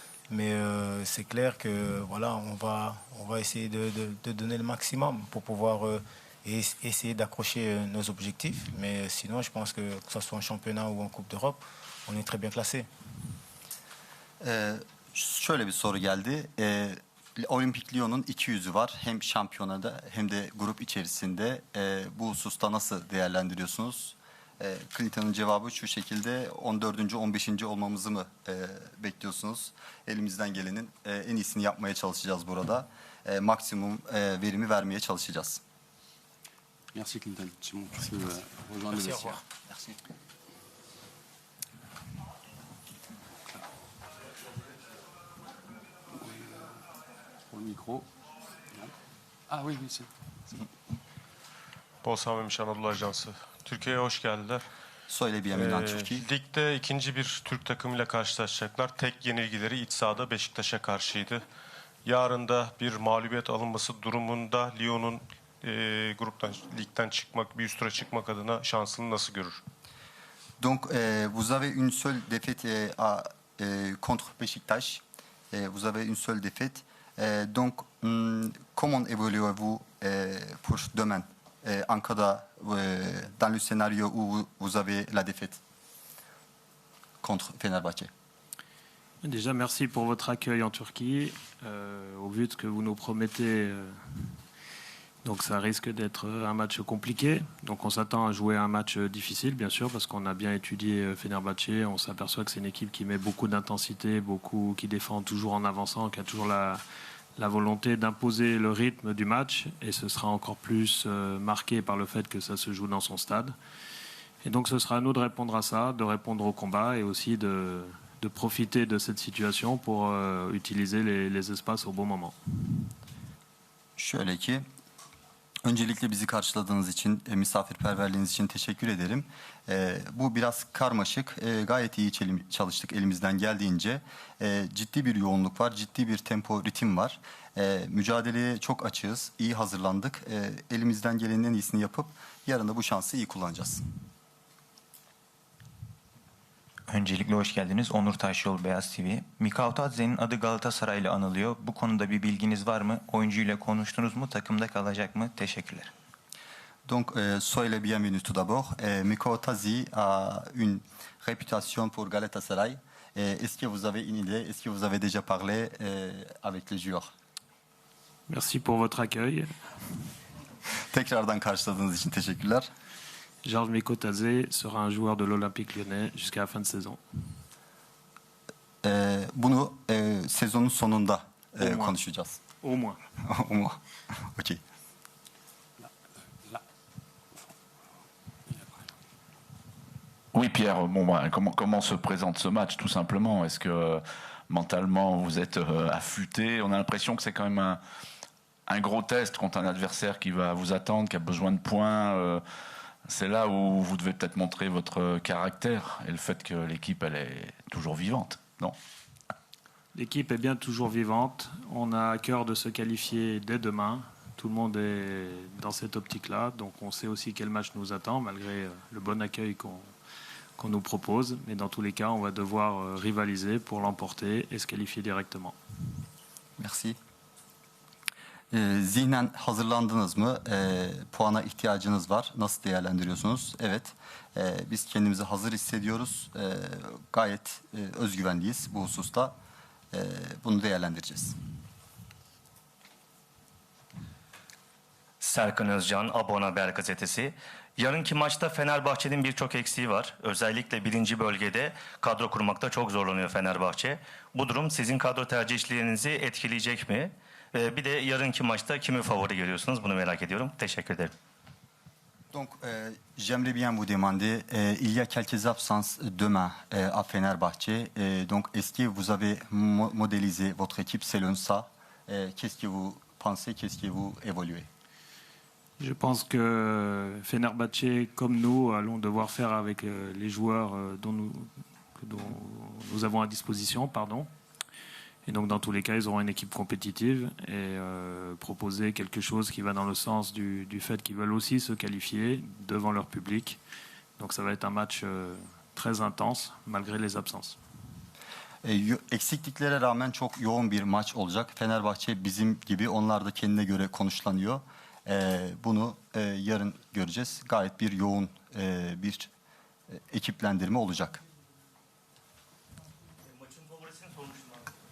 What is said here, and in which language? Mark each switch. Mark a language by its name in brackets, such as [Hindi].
[French] Mais c'est clair que voilà, on va essayer de donner le maximum pour pouvoir essayer d'accrocher nos objectifs. Mais sinon, je pense que ce soit en championnat ou en Coupe d'Europe, on est très bien classé. [Turkish] Şöyle bir soru geldi. Olimpik Lyon'un iki yüzü var. Hem şampiyonada hem de grup içerisinde. Bu hususta nasıl değerlendiriyorsunuz? Clinton'ın cevabı şu şekilde: 14. 15. olmamızı mı bekliyorsunuz? Elimizden gelenin en iyisini yapmaya çalışacağız burada. Maksimum verimi vermeye çalışacağız. [French] Merci Clinton. Simon, tu peux rejoindre le vestiaire. Merci. Pour le micro. Non. Ah oui, oui, c'est. [Turkish] Bolsamemiş Anadolu Ajansı. Türkiye'ye hoş geldiler. Söyle bir Emirhan Türkiye. Ligde ikinci bir Türk takımıyla karşılaşacaklar. Tek yenilgileri iç sahada Beşiktaş'a karşıydı. Yarın da bir mağlubiyet alınması durumunda Lyon'un ligden çıkmak, bir üst tura çıkmak adına şansını nasıl görür? [French] Donc, vous avez une seule défaite contre Beşiktaş. Vous avez une seule défaite. Donc, comment évoluez-vous pour demain en cas dans le scénario où vous avez la défaite contre Fenerbahçe? Déjà, merci pour votre accueil en Turquie. Au vu de ce que vous nous promettez, donc ça risque d'être un match compliqué. Donc on s'attend à jouer un match difficile, bien sûr, parce qu'on a bien étudié Fenerbahçe. On s'aperçoit que c'est une équipe qui met beaucoup d'intensité, qui défend toujours en avançant, qui a toujours la volonté d'imposer le rythme du match. Et ce sera encore plus marqué par le fait que ça se joue dans son stade. Et donc ce sera à nous de répondre à ça, de répondre au combat et aussi de profiter de cette situation pour utiliser les espaces au bon moment. [Turkish] Şöyle ki, öncelikle bizi karşıladığınız için, misafirperverliğiniz için teşekkür ederim. Bu biraz karmaşık, gayet iyi çalıştık elimizden geldiğince. Ciddi bir yoğunluk var, ciddi bir tempo, ritim var. Mücadeleye çok açığız, iyi hazırlandık. Elimizden gelenin en iyisini yapıp yarın da bu şansı iyi kullanacağız. Öncelikle hoş geldiniz. Onur Taşyol, Beyaz TV. Mikao Tadze'nin adı Galatasaray'la anılıyor. Bu konuda bir bilginiz var mı? Oyuncuyla konuştunuz mu? Takımda kalacak mı? Teşekkürler. [French] Donc, soyez le bienvenu tout d'abord. Mikao Tazi a une réputation pour Galatasaray. Est-ce que vous avez une idée? Est-ce que vous avez déjà parlé avec les joueurs? Merci pour votre accueil. [Turkish] Tekrardan karşıladığınız için teşekkürler. [French] Georges Mikotadze sera un joueur de l'Olympique Lyonnais jusqu'à la fin de saison. [Turkish] Bunu sezonun sonunda konuşacağız. [French] Au moins. Au moins. Ok. Oui, Pierre, bon, comment se présente ce match, tout simplement? Est-ce que mentalement vous êtes affûté? On a l'impression que c'est quand même un gros test contre un adversaire qui va vous attendre, qui a besoin de points. C'est là où vous devez peut-être montrer votre caractère et le fait que l'équipe, elle est toujours vivante, non? L'équipe est bien toujours vivante. On a à cœur de se qualifier dès demain. Tout le monde est dans cette optique-là. Donc on sait aussi quel match nous attend, malgré le bon accueil qu'on nous propose. Mais dans tous les cas, on va devoir rivaliser pour l'emporter et se qualifier directement. Merci. [Turkish] Zihnen hazırlandınız mı? Puana ihtiyacınız var. Nasıl değerlendiriyorsunuz? Evet. Biz kendimizi hazır hissediyoruz. Gayet özgüvenliyiz bu hususta. Bunu değerlendireceğiz. Serkan Özcan, Abone Haber Gazetesi. Yarınki maçta Fenerbahçe'nin birçok eksiği var. Özellikle birinci bölgede kadro kurmakta çok zorlanıyor Fenerbahçe. Bu durum sizin kadro tercihlerinizi etkileyecek mi? Bir de yarınki maçta kimi favori görüyorsunuz? Bunu merak ediyorum. Teşekkür ederim. [French] Donc, j'aimerais bien vous demander, il y a quelques absences demain à Fenerbahçe. Donc, est-ce que vous avez modélisé votre équipe selon ça? Qu'est-ce que vous pensez? Qu'est-ce que vous évoluez? Je pense que Fenerbahçe, comme nous, allons devoir faire avec les joueurs dont nous avons à disposition. Et donc, dans tous les cas, ils auront une équipe compétitive et proposer quelque chose qui va dans le sens du fait qu'ils veulent aussi se qualifier devant leur public. Donc, ça va être un match très intense, malgré les absences. [Turkish] Eksikliklere rağmen çok yoğun bir maç olacak. Fenerbahçe bizim gibi onlar da kendine göre konuşlanıyor. Bunu yarın göreceğiz. Gayet bir yoğun bir ekiplendirme olacak. Maçın favorisini sormuştum abi.